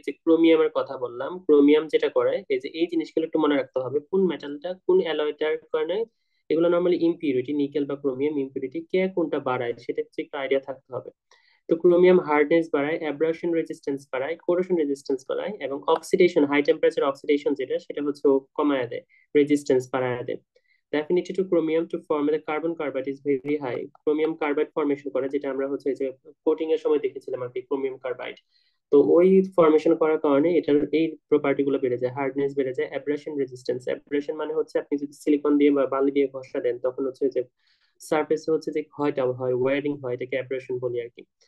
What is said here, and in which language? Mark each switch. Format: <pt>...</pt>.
<bn>যে ক্রোমিয়ামের কথা বললাম, ক্রোমিয়াম যেটা করে এই যে এই জিনিসগুলো একটু মনে রাখতে হবে, কোন মেটালটা কোন অ্যালয়টার কারণে এগুলো নর্মালি ইম্পিউরিটি, নিকেল বা ক্রোমিয়াম ইম্পিউরিটি কে কোনটা বাড়ায় সেটা হচ্ছে একটু আইডিয়া থাকতে হবে। তো ক্রোমিয়াম হার্ডনেস বাড়ায়, অ্যাব্রাশন রেজিস্ট্যান্স বাড়ায়, কোরোশন রেজিস্ট্যান্স বাড়ায়, এবং অক্সিডেশন হাই টেম্পারেচার অক্সিডেশন যেটা সেটা হচ্ছে ও কমায় দেয়, রেজিস্ট্যান্স বাড়ায় দেয়।</bn> <en>The affinity to chromium to form the carbon carbide is very high.</en> <bn>Chromium carbide formation করে, যেটা আমরা হচ্ছে যে কোটিং এর সময় দেখেছিলাম আর কি, ক্রোমিয়াম কার্বাইড। তো ওই ফর্মেশন করার কারণে এটার এই প্রপার্টি গুলো বেড়ে যায়, হার্ডনেস বেড়ে যায়, অ্যাব্রেশন রেজিস্ট্যান্স। অ্যাব্রেশন মানে হচ্ছে আপনি যদি সিলিকন দিয়ে বা বালি দিয়ে ঘষা দেন তখন হচ্ছে যে সারফেসে হচ্ছে যে ক্ষয়টা হয়, ওয়ারিং হয়, এটাকে অ্যাব্রেশন বলি আর কি।</bn>